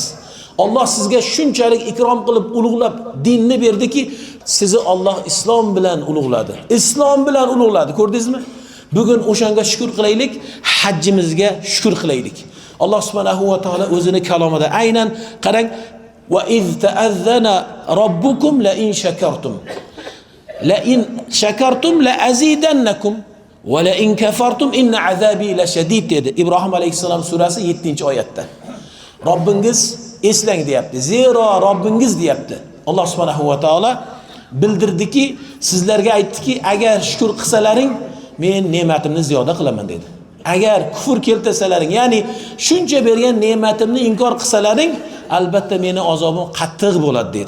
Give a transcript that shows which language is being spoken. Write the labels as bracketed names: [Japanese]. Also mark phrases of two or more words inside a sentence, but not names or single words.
[Uzbek] Alloh sizga shunchalik ikrom qilib, ulug'lab dinni berdiki, sizni Alloh islom bilan ulug'ladi. Islom bilan ulug'ladi, ko'rdingizmi? Bugun o'shanga shukr qilaylik, hajjimizga shukr qilaylik. Alloh [Arabic] سبحانه وتعالى [Uzbek] o'zini kalomida aynan qarang, [Arabic] وإذ تأذن ربكم لئن شكرتم لئن شكرتم لأزيدنكم ولئن كفرتم إن عذابي لشديد [Uzbek] dedi. Ibrohim alayhisalom surasi 7-oyatda. Robbingiz eslang deyapti. Zero Robbingiz deyapti. Alloh [Arabic] سبحانه وتعالى [Uzbek] bildirdiki, sizlarga aytdiki, agar shukr qilsalaring, men ne'matimni ziyoda qilaman dedi. Agar kufr keltirsalaring, ya'ni shuncha bergan ne'matimni inkor qilsalaring, albatta meni azobim qattiq bo'ladi dedi.